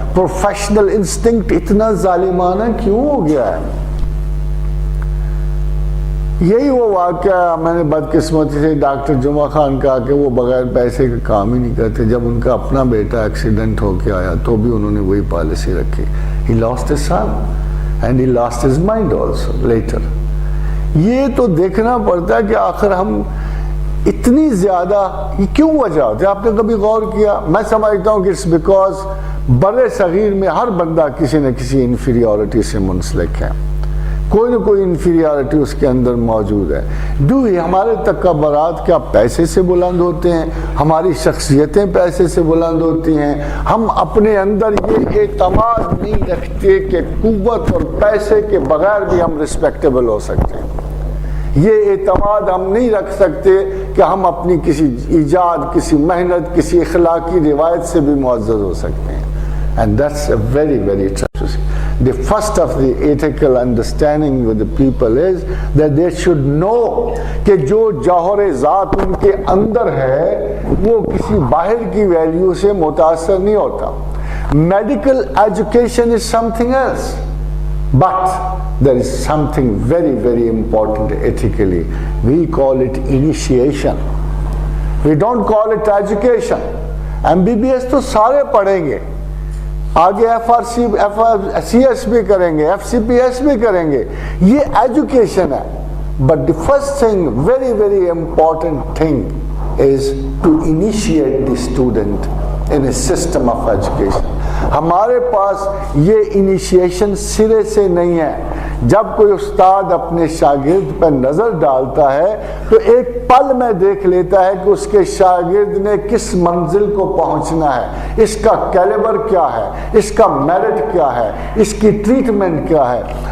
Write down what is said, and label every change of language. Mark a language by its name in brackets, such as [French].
[Urdu] Professional instinct اتنا ظالمانہ کیوں ہو گیا ہے؟ یہی وہ واقعہ میں نے بدقسمتی سے ڈاکٹر جمعہ خان کہا کہ وہ بغیر پیسے کا کام ہی نہیں کرتے. جب ان کا اپنا بیٹا ایکسیڈنٹ ہو کے آیا تو بھی انہوں نے وہی پالیسی رکھی. [English] He lost his son and he lost his mind also later. [Urdu] یہ تو دیکھنا پڑتا ہے کہ آخر ہم اتنی زیادہ یہ کیوں وجہ ہوتی ہے. آپ نے کبھی غور کیا؟ میں سمجھتا ہوں کہ [English] it's because [Urdu] بر صغیر میں ہر بندہ کسی نہ کسی انفیریورٹی سے منسلک ہے. کوئی نہ کوئی انفیریارٹی اس کے اندر موجود ہے. ہمارے تکبرات کیا پیسے سے بلند ہوتے ہیں؟ ہماری شخصیتیں پیسے سے بلند ہوتی ہیں؟ ہم اپنے اندر یہ اعتماد نہیں رکھتے کہ قوت اور پیسے کے بغیر بھی ہم رسپیکٹیبل ہو سکتے ہیں. یہ اعتماد ہم نہیں رکھ سکتے کہ ہم اپنی کسی ایجاد، کسی محنت، کسی اخلاقی روایت سے بھی معزز ہو سکتے ہیں. [English] And that's a very, very true. The first of the ethical understanding with the people is that they should know [Urdu] کہ جو جوہر ذات ان کے اندر ہے وہ کسی باہر کی ویلیو سے متاثر نہیں ہوتا. [English] Medical education is something else. But there is something very, very important ethically. We call it initiation. We don't call it education. [Urdu] MBBS تو سارے پڑھیں گے، آگے FRCS بھی کریں گے، FCPS بھی کریں گے، یہ ایجوکیشن ہے. [English] But the first thing, very, very important thing is to initiate the student in a system of education. [Urdu] ہمارے پاس یہ انیشیشن سرے سے نہیں ہے. جب کوئی استاد اپنے شاگرد پر نظر ڈالتا ہے تو ایک پل میں دیکھ لیتا ہے کہ اس کے شاگرد نے کس منزل کو پہنچنا ہے، اس کا کیلیبر کیا ہے، اس کا میرٹ کیا ہے، اس کی ٹریٹمنٹ کیا ہے.